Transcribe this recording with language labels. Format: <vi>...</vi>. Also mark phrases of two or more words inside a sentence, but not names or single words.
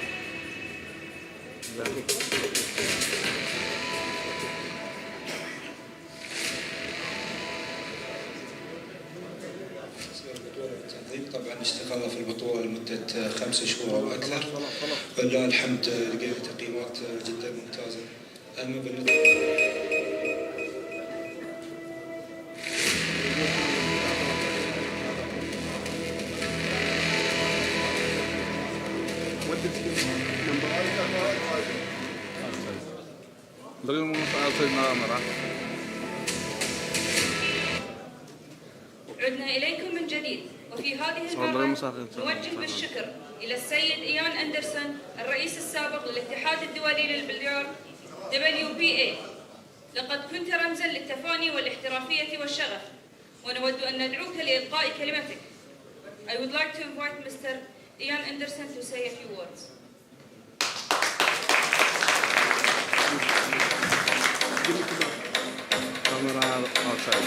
<ar>طبعا اشتغلنا في البطولة لمدة 5 شهور أو أكثر، ولله الحمد لقينا تقييمات جدا ممتازة. أما بالنسبة</ar> <tl>Dali mo sa outside na camera.</tl> <ar>عدنا إليكم من جديد، وفي هذه المرة نوجه بالشكر إلى السيد إيان أندرسون الرئيس السابق للاتحاد الدولي للبلياردو WBA. لقد كنت رمزا للتفاني والاحترافية والشغف، ونود أن ندعوك لإلقاء كلمتك.</ar> <en>I would like to invite Mr. Ian Anderson to say a few words. Camera outside.</en>